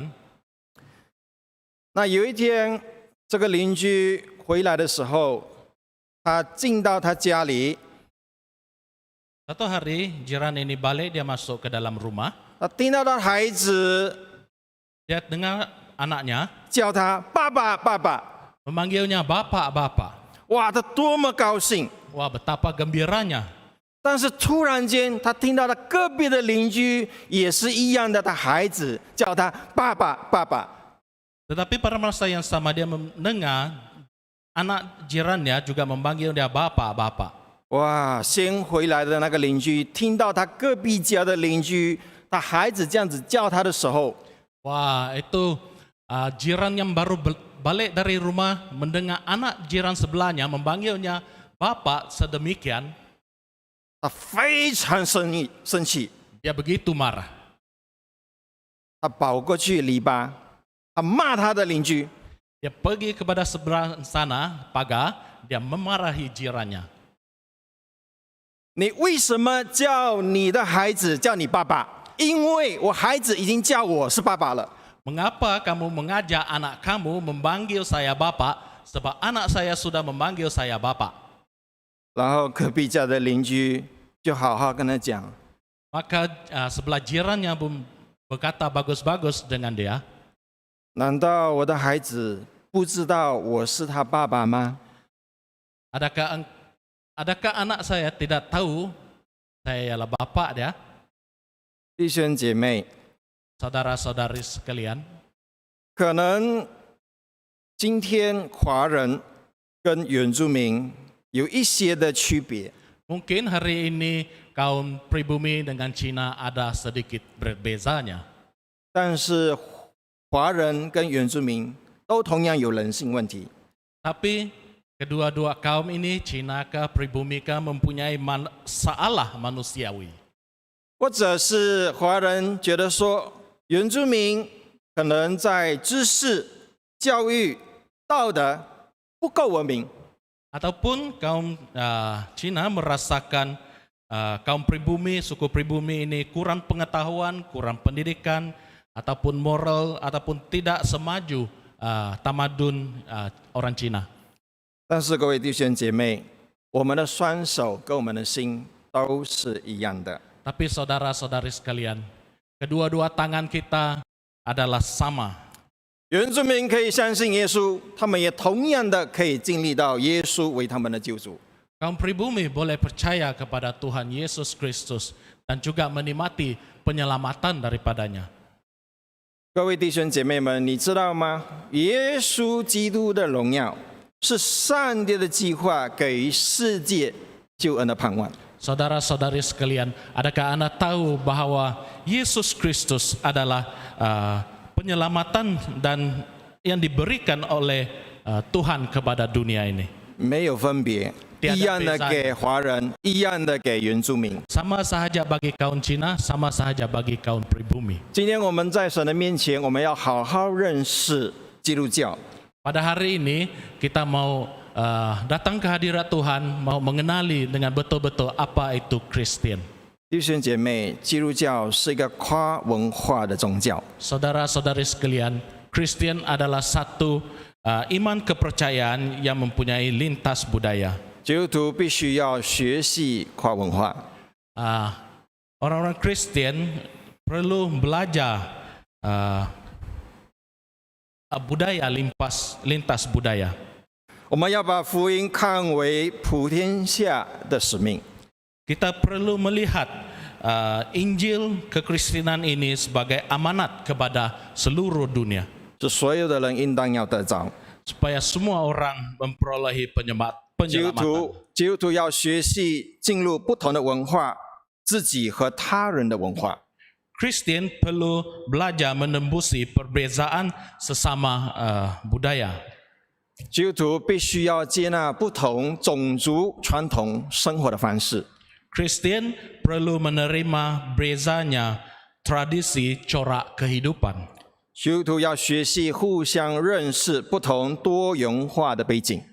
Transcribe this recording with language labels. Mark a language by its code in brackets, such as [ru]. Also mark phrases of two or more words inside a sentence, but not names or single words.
[zh] 那有一天，这个邻居回来的时候，他进到他家里， [ms] Satu hari jiran ini balik, dia masuk ke dalam rumah, [zh] 他听到他孩子 [ms] dia dengar anaknya [zh] 叫他爸爸爸爸， [ms] memanggilnya bapak, bapak. [zh] 哇，他多么高兴！ [ms] Wah, betapa gembiranya. [zh] 但是突然间，他听到他隔壁的邻居也是一样的，他孩子叫他爸爸爸爸。 [ms] Tetapi pada masa yang sama dia mendengar anak jirannya juga memanggil dia bapak, bapak. [zh] 哇，先回来的那个邻居听到他隔壁家的邻居，他孩子这样子叫他的时候， [ms] Wah, itu jiran yang baru balik dari rumah mendengar anak jiran sebelahnya memanggilnya bapak sedemikian, [zh] 他非常生气， [ms] dia begitu marah. [zh] 他跑过去篱笆，他骂他的邻居。 [ms] Dia pergi kepada seberang sana pagar, dia memarahi jirannya. [zh] 你为什么叫你的孩子叫你爸爸？因为我孩子已经叫我是爸爸了。 [ms] Mengapa kamu mengajak anak kamu memanggil saya bapak? Sebab anak saya sudah memanggil saya bapak. [zh] 然后隔壁家的邻居就好好跟他讲， [ms] Maka sebelah jirannya pun berkata bagus-bagus dengan dia. [zh] 难道我的孩子不知道我是他爸爸吗？ [ms] Adakah anak saya tidak tahu saya ialah bapak dia? [zh] 弟兄姐妹， [ms] Saudara-saudari sekalian, [zh] 可能今天华人跟原住民有一些的区别， [ms] mungkin hari ini kaum pribumi dengan Cina ada sedikit berbezanya. [zh] 但是华人跟原住民都同样有人性问题。 [ms] Tapi kedua-dua kaum ini, Cina kah, pribumi kah, mempunyai masalah manusiawi. [zh] 或者是华人觉得说，原住民可能在知识、教育、道德不够文明， [ms] Ataupun kaum Cina merasakan kaum pribumi, suku pribumi ini kurang pengetahuan, kurang pendidikan, ataupun moral, ataupun tidak semaju tamadun orang Cina. [zh] 但是各位弟兄姐妹，我们的双手跟我们的心都是一样的。 [ms] Tapi saudara-saudari sekalian, kedua-dua tangan kita adalah sama. [zh] 原住民可以相信耶稣，他们也同样的可以经历到耶稣为他们的救主。 [ms] Kaum pribumi boleh percaya kepada Tuhan Yesus Kristus dan juga menikmati penyelamatan daripadanya. [zh] 各位弟兄姐妹们，你知道吗？耶稣基督的荣耀是上帝的计划给世界救恩的盼望。 [ms] Saudara-saudari sekalian, adakah Anda tahu bahwa Yesus Kristus adalah penyelamatan dan yang diberikan oleh Tuhan kepada dunia ini? [zh] 没有分别， [ms] Tiada [zh] 一样的 [ms] beza [zh] 给华人，一样的给原住民。 [ms] Sama sahaja bagi kaum Cina, sama sahaja bagi kaum pribumi. [zh] 今天我们在神的面前，我们要好好认识基督教。 [ms] Pada hari ini kita mau datang ke hadirat Tuhan, mau mengenali dengan betul-betul apa itu Kristen. [zh] 弟兄姐妹，基督教是一个跨文化的宗教。 [ms] Saudara-saudari sekalian, Kristen adalah satu iman kepercayaan yang mempunyai lintas budaya. [zh] 基督徒必须要学习跨文化。 [ms] Orang-orang Kristen perlu belajar budaya lintas budaya. [zh] 我们要把福音看为普天下的使命。 [ms] Kita perlu melihat Injil kekristenan ini sebagai amanat kepada seluruh dunia, [zh] 是所有的人应当要得着。 [ms] supaya semua orang memperolehi [zh] 基督 [ms] penyelamatan. [zh] 徒要学习进入不同的文化，自己和他人的文化。 [ms] Kristen perlu belajar menembusi perbezaan sesama budaya. [zh] 基督徒必须要接纳不同种族传统生活的方式。 [ms] Kristen perlu menerima bezanya tradisi corak kehidupan. [zh] 基督徒要学习互相认识不同多元化的背景。